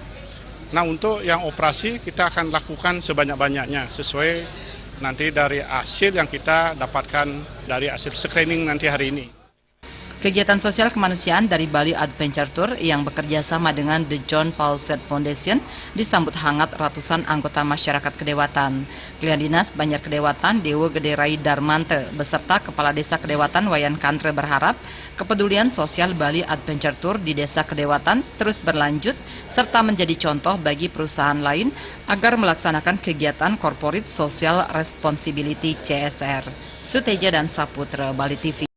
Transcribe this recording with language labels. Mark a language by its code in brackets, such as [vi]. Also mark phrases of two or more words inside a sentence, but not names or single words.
[id] Nah, untuk yang operasi kita akan lakukan sebanyak-banyaknya sesuai nanti dari hasil yang kita dapatkan dari hasil screening nanti hari ini. Kegiatan sosial kemanusiaan dari Bali Adventure Tour yang bekerja sama dengan The John Fawcett Foundation disambut hangat ratusan anggota masyarakat Kedewatan. Pilihan Dinas Banjar Kedewatan Dewa Gede Rai Darmante beserta Kepala Desa Kedewatan Wayan Kantre berharap kepedulian sosial Bali Adventure Tour di Desa Kedewatan terus berlanjut serta menjadi contoh bagi perusahaan lain agar melaksanakan kegiatan [en] Corporate Social Responsibility [id] CSR. Suteja dan Saputra, Bali TV.